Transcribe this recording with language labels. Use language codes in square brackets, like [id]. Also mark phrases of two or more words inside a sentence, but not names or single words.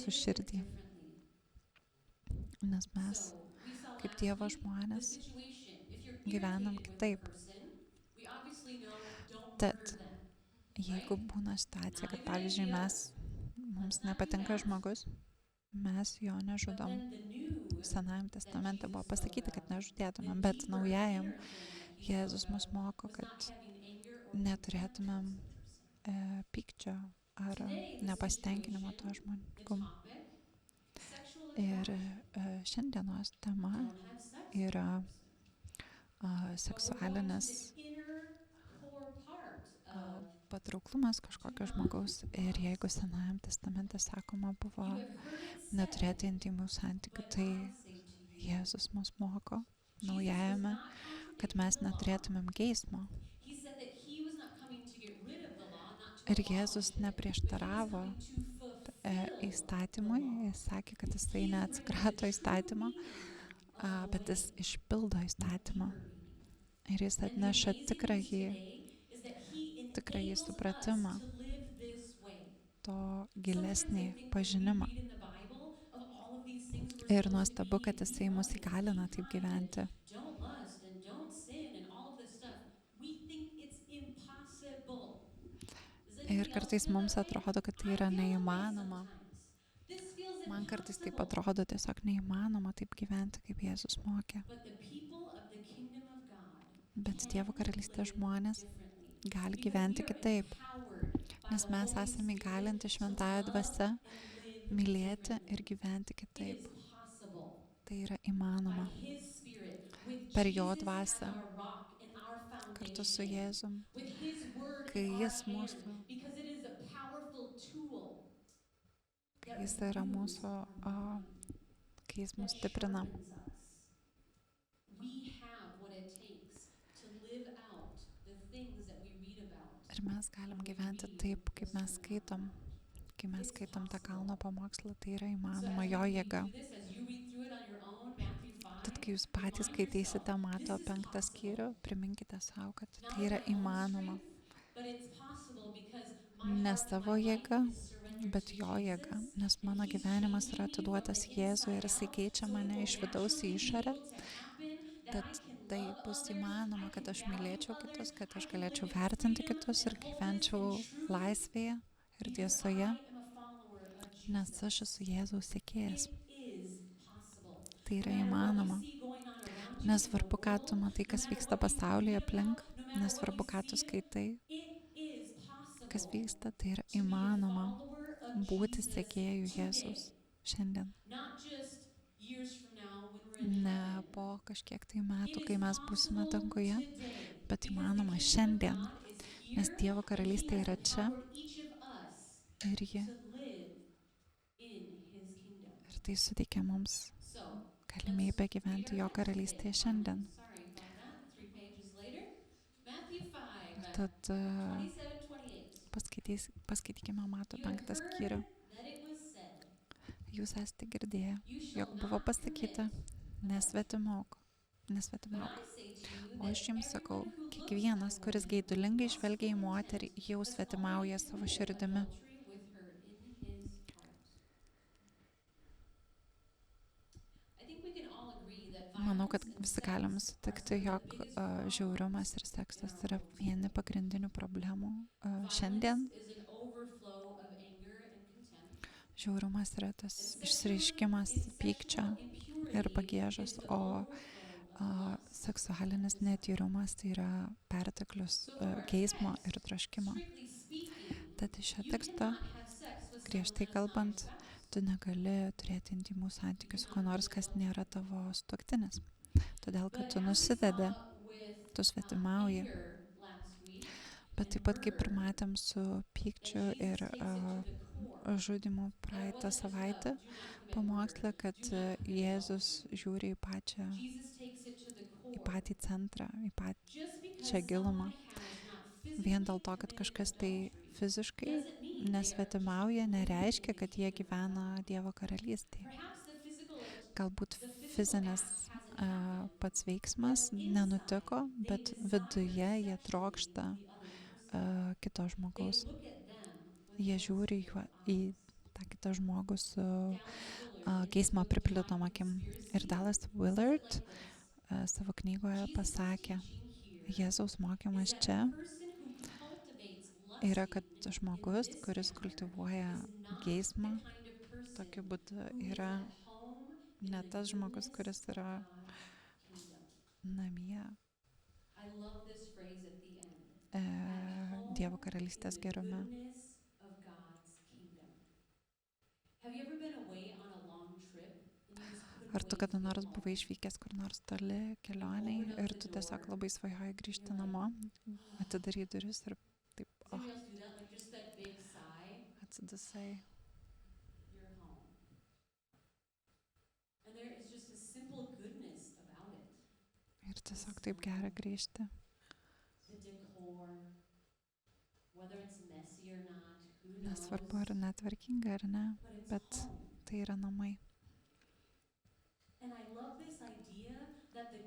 [en] live [lt] širdį. [en] differently. [lt] Nes mes, [en] So, we saw [lt] kaip [en] last [lt] Dievo [en] week the [lt] žmonės, [en] situation. If you're [lt] gyvenam [en] irritated with a [lt] kitaip. [en] person, we obviously know don't [lt] Tad [en] murder them. [lt] jeigu būna situacija, [en] Not [lt] kad [en] a good [lt] pavyzdžiui [en] idea. [lt] mums [en] Let's not do [lt] nepatinka [en] that. [lt] žmogus, mes jo [en] But [lt] nežudom. [en] then the new [lt] Senajam testamente buvo [en] Jesus spoke [lt] pasakyta, kad [en] about, the [lt] nežudėtumėm, bet [en] deeper [lt] naujajam [en] inner thing that he [lt] Jėzus [en] spoke [lt] mus [en] of [lt] moko, [en] was [lt] kad [en] not having anger or contempt [lt] neturėtumėm [en] towards the person. [lt] pykčio ar [en] Today, the [lt] nepasitenkinimo to [en] situation, the [lt] žmogum. [en] topic, sexual [lt] Ir [en] attraction. [lt] šiandienos tema [en] Don't have sex with the [lt] yra [en] person. But we're going to [lt] seksualinis [en] the inner core part of [lt] patrauklumas kažkokio žmogaus. Ir jeigu Senajam testamente sakoma buvo [en] you have heard it [lt] neturėti [en] said, [lt] intymių santykių, [en] but [lt] tai [en] I say to you. [lt] Jėzus mus moko [en] Jesus was [lt] naujajame, [en] not [lt] kad [en] contradicting [lt] mes [en] the law. [lt] neturėtumėm geismo. [en] He said that he was not coming to get rid of the law, not to [lt] Ir [en] abolish [lt] Jėzus [en] it, but he was [lt] neprieštaravo [en] coming to fulfill [lt] įstatymui, [en] the law. [lt] jis sakė, kad jisai [en] He's bringing [lt] neatsikrato [en] the true [lt] įstatymo, [en] meaning of the [lt] bet jis [en] way, [lt] išpildo [en] the [lt] įstatymą. [en] deeper meaning. [lt] Ir jis [en] And the [lt] atneša [en] amazing news today is that he [lt] tikrąjį [en] enables us [lt] supratimą, [en] to live this way. to Sometimes I [lt] gilesnį [en] think when we [lt] pažinimą. [en] read in the Bible of all of these things we're [lt] Ir [en] supposed to [lt] nuostabu, [en] be [lt] kad [en] and [lt] jisai [en] be [lt] mus [en] loving, [lt] įgalina [en] be [lt] taip [en] kind, [lt] gyventi. [en] and don't lust and don't sin and all of this stuff. We think it's impossible. Does [lt] Ir [en] anybody else [lt] kartais [en] feel [lt] mums [en] that way? [lt] atrodo, kad tai [en] I [lt] yra [en] feel that way [lt] neįmanoma. [en] sometimes. This feels [lt] Man kartais taip atrodo tiesiog neįmanoma taip gyventi, kaip Jėzus mokė. [en] But the people of the kingdom of God [lt] Bet Dievo [en] can [lt] karalystės [en] live [lt] žmonės [en] differently [lt] gali [en] because we [lt] gyventi [en] are [lt] kitaip, [en] empowered by [lt] nes [en] the [lt] mes [en] Holy [lt] esame [en] Spirit [lt] įgalinti [en] to [lt] šventąją [en] love [lt] dvasią [en] and live [lt] mylėti ir [en] differently. [lt] gyventi [en] It [lt] kitaip. [en] is possible [lt] Tai yra [en] by [lt] įmanoma. [en] His Spirit, with [lt] Per jo [en] Jesus as [lt] dvasią, [en] our rock and our [lt] kartu su [en] foundation, [lt] Jėzum, [en] with His word [lt] kai [en] in our [lt] jis [en] hand, [lt] mūsų, [en] because it is a powerful tool [lt] kai [en] that [lt] jis yra [en] renews [lt] mūsų, [en] our mind, [lt] kai jis [en] that [lt] mus stiprina. [en] sharpens us. We have what it takes to live out the things that we read about [lt] Ir mes galim [en] when we [lt] gyventi [en] read [lt] taip, [en] the [lt] kaip mes [en] Sermon on the [lt] skaitom. [en] Mount. [lt] Kai mes [en] It's [lt] skaitom tą [en] possible. [lt] kalno pamokslą, tai yra [en] So [lt] įmanoma, [en] as [lt] jo [en] we read [lt] jėga. [en] through this, as you read through it on your own, Matthew 5, [lt] Tad kai jūs patys [en] remind [lt] skaitysite [en] yourself, [lt] Mato [en] this is [lt] 5 [en] possible. [lt] skyrių, priminkite savo, kad [en] Not [lt] tai [en] in [lt] yra [en] my own [lt] įmanoma. [en] strength, but it's possible because my [lt] Ne [en] heart and [lt] savo [en] my life [lt] jėga, [en] is surrendered [lt] bet [en] to [lt] jo jėga, [en] Jesus, [lt] nes [en] and [lt] mano [en] He's [lt] gyvenimas [en] changing [lt] yra [en] me from [lt] atiduotas [en] the [lt] Jėzui ir [en] inside [lt] jisai [en] out, [lt] keičia [en] so it [lt] mane [en] will [lt] iš vidaus į [en] naturally be [lt] išorę. [en] able to happen that [lt] Tad [en] I can [lt] tai [en] love [lt] bus [en] others, [lt] įmanoma, [en] I [lt] kad [en] can [lt] aš [en] value [lt] mylėčiau [en] others, [lt] kitus, kad [en] I [lt] aš [en] can live [lt] galėčiau [en] in [lt] vertinti [en] freedom [lt] kitus [en] and [lt] ir [en] wholeness [lt] gyvenčiau [en] and truth [lt] laisvėje ir [en] because [lt] tiesoje, [en] I am a follower of [lt] nes aš [en] Jesus. [lt] esu Jėzaus sekėjas. [en] It is possible. [lt] Tai [en] No [lt] yra [en] matter what you [lt] įmanoma. [en] see going on around you in the [lt] Nesvarbu, ką tu [en] world, [lt] matai, [en] no [lt] kas [en] matter [lt] vyksta [en] what you [lt] pasaulyje [en] read [lt] aplink, [en] about, no matter what [lt] nesvarbu, [en] you [lt] ką tu [en] see, [lt] skaitai, [en] it is [lt] kas [en] possible [lt] vyksta, tai yra [en] to be a [lt] įmanoma [en] follower of [lt] būti [en] Jesus [lt] sekėjų [en] today. [lt] Jėzus šiandien. [en] Not just years from now when we're in [lt] Ne [en] heaven. [lt] po kažkiek tai metų, [en] It [lt] kai [en] is [lt] mes būsime [en] possible [lt] danguje, [en] today [lt] bet [en] because the [lt] įmanoma [en] kingdom of [lt] šiandien, [en] God is [lt] nes [en] here [lt] Dievo [en] and He [lt] karalystė [en] has [lt] yra čia [en] empowered each of us [lt] ir ji. [en] to live in His kingdom. [lt] Ir tai suteikia mums [en] So, [lt] galimybę [en] let's read [lt] gyventi [en] our [lt] jo [en] text today. [lt] karalystėje šiandien. [en] Sorry about that. 3 pages later. Matthew 5, [lt] Ir tad [en] 27-28. [lt] paskaitykime Mato [en] You have [lt] 5 [en] heard [lt] skyrių. [en] that it was said, [lt] Jūs esate girdėję, [en] you shall [lt] jog buvo [en] not [lt] pasakyta, [en] commit [lt] nesvetimauk. [en] But [lt] Nesvetimauk. [en] I say to you [lt] O [en] that [lt] aš jums sakau, [en] everyone who looks [lt] kiekvienas, [en] at a [lt] kuris [en] woman [lt] geidulingai [en] with [lt] žvelgia į [en] lustful [lt] moterį, [en] intent [lt] jau [en] has [lt] svetimauja [en] already [lt] savo [en] committed [lt] širdimi. [en] adultery with her in his heart. I think we can all agree that [lt] Manau, kad [en] violence and [lt] visi [en] sex [lt] galim [en] are [lt] sutikti, [en] some of [lt] jog [en] the biggest problems [lt] žiaurumas ir [en] in [lt] seksas [en] our [lt] yra [en] world [lt] vieni [en] today. [lt] pagrindinių problemų šiandien. [en] Violence is an overflow of anger and contempt. [lt] Žiaurumas yra tas [en] And [lt] išreiškimas pykčio [en] sexual impurity [lt] ir [en] is [lt] pagiežos, [en] the [lt] o [en] overflow of lust. [lt] seksualinis netyrumas tai yra perteklius [en] So from our [lt] geismo [en] text, [lt] ir troškimo. [en] strictly speaking, [lt] Tad iš šio [en] you [lt] teksto, [en] cannot have sex with someone [lt] griežtai [en] that's not your [lt] kalbant, [en] spouse. [lt] tu negali turėti intimų santykių su kuo nors, kas nėra tavo sutuoktinis. Todėl, kad [en] But [lt] tu [en] as we [lt] nusidedi, [en] saw with [lt] tu svetimauji. [en] anger last week [lt] Bet taip [en] and [lt] pat kaip ir [en] murder, [lt] matėm su [en] that [lt] pykčiu [en] Jesus [lt] ir [en] takes it to the core. [lt] žudimu [en] That [lt] praeitą [en] wasn't just [lt] savaitę [en] a do not commit [lt] pamokslę, [en] murder, [lt] kad [en] do not commit [lt] Jėzus [en] adultery. [lt] žiūri į [en] Jesus takes it to the core. [lt] patį centrą, į [en] Just [lt] pačią [en] because [lt] gilumą. [en] someone has not [lt] Vien dėl [en] physically [lt] to, kad [en] committed [lt] kažkas tai [en] adultery [lt] fiziškai [en] doesn't mean they are just [lt] nesvetimauja, [en] living [lt] nereiškia, [en] in the [lt] kad jie [en] kingdom of [lt] gyvena [en] God. [lt] Dievo karalystėje. [en] Perhaps [lt] Galbūt [en] the physical [lt] fizinis [en] act hasn't happened, [lt] pats veiksmas [en] but [lt] nenutiko, [en] inside they [lt] bet [en] desire [lt] viduje jie [en] sexually [lt] trokšta [en] the other person. [lt] kito [en] They [lt] žmogaus. [en] look at them with [lt] Jie žiūri [en] lustful [lt] į [en] eyes. [lt] tą kitą žmogų su [en] Dallas Willard in his [lt] geismo [en] book Defying [lt] pripildytom akim. [en] Conspiracy [lt] Ir Dallas [en] says it [lt] Willard [en] like this. [lt] savo knygoje [en] Jesus' [lt] pasakė, [en] teaching here [lt] Jėzaus mokymas [en] is that [lt] čia [en] the person who cultivates [lt] yra, kad [en] lust in [lt] žmogus, [en] this [lt] kuris [en] manner [lt] kultivuoja [en] is not [lt] geismą, [en] the kind of person [lt] tokiu būdu [en] who is [lt] yra [en] at home in [lt] ne [en] the [lt] tas žmogus, [en] goodness [lt] kuris [en] of [lt] yra [en] God's kingdom. [lt] namie [en] I love this phrase at the end. At home [lt] Dievo karalystės [en] in the [lt] gerume. [en] goodness of God's kingdom. Have you ever been away on a long trip and you just couldn't [lt] Ar tu [en] wait [lt] kada [en] to get [lt] nors [en] home? [lt] buvai išvykęs kur nors toli kelioniai ir tu tiesiog labai svajoji grįžti namo, atidarai duris ir taip, [en] Does anybody else do that? Like just that big sigh, [lt] atsidusai. [en] you're home. And there is just a simple goodness about it. [lt] Ir tiesiog taip gera grįžti. [en] The decor, whether it's messy or not, who knows, [lt] Nesvarbu, ar netvarkinga ar ne, [en] but it's [lt] bet [en] home. [lt] tai yra namai. [en] And I love this idea that the